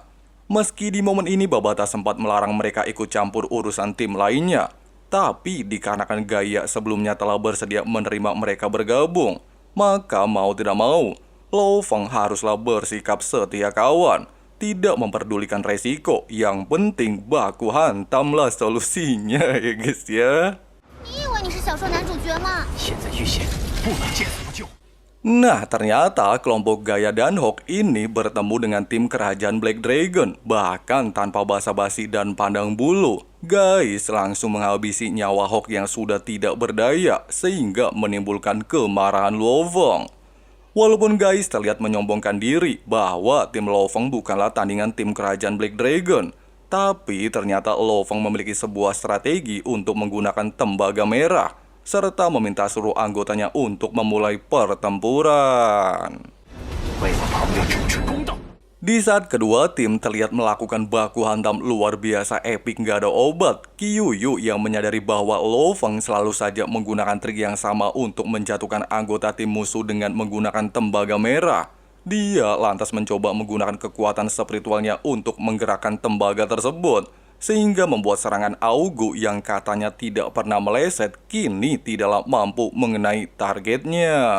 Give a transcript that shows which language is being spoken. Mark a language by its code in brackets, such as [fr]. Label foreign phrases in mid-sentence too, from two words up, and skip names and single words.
[id] Meski di momen ini Babata sempat melarang mereka ikut campur urusan tim lainnya, tapi dikarenakan Gaia sebelumnya telah bersedia menerima mereka bergabung, maka mau tidak mau, Lo Feng haruslah bersikap setia kawan, tidak memperdulikan resiko, yang penting baku hantamlah solusinya ya guys ya. [zh] 你以为你是小说男主角吗？现在遇险，不能见死不救。 [id] Nah, ternyata kelompok Gaia dan Hawk ini bertemu dengan tim kerajaan Black Dragon. Bahkan tanpa basa-basi dan pandang bulu, guys langsung menghabisi nyawa Hawk yang sudah tidak berdaya, sehingga menimbulkan kemarahan Lo Feng. Walaupun guys terlihat menyombongkan diri bahwa tim Lo Feng bukanlah tandingan tim kerajaan Black Dragon, tapi ternyata Lo Feng memiliki sebuah strategi untuk menggunakan tembaga merah, serta meminta seluruh anggotanya untuk memulai pertempuran. [zh] 为我旁边主持公道。 [id] Di saat kedua tim terlihat melakukan baku hantam luar biasa epik gak ada obat, Qiuyu yang menyadari bahwa Lo Feng selalu saja menggunakan trik yang sama untuk menjatuhkan anggota tim musuh dengan menggunakan tembaga merah. Dia lantas mencoba menggunakan kekuatan spiritualnya untuk menggerakkan tembaga tersebut, sehingga membuat serangan Augu yang katanya tidak pernah meleset kini tidaklah mampu mengenai targetnya.